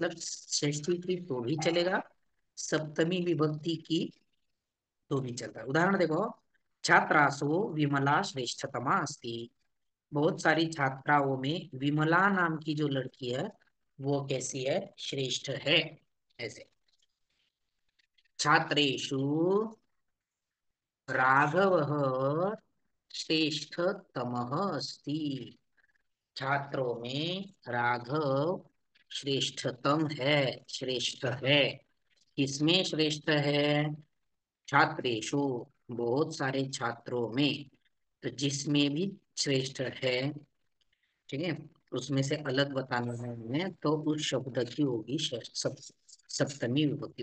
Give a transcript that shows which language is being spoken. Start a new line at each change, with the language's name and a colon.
Hindi: मतलब षष्ठी की तो भी चलेगा, सप्तमी विभक्ति की तो भी चलता है। उदाहरण देखो,
Sanskrit: छात्रासु विमला श्रेष्ठतमा अस्ति।
Hindi: बहुत सारी छात्राओं में विमला नाम की जो लड़की है वो कैसी है? श्रेष्ठ है, ऐसे।
Sanskrit: छात्रेषु राघवः श्रेष्ठतमः अस्ति।
Hindi: छात्रों में राघव श्रेष्ठतम है, श्रेष्ठ है। किसमें श्रेष्ठ है? छात्रेषु, बहुत सारे छात्रों में। तो जिसमें भी श्रेष्ठ है, ठीक है, उसमें से अलग बताना है हमें, तो उस शब्द की होगी सप्तमी विभक्ति।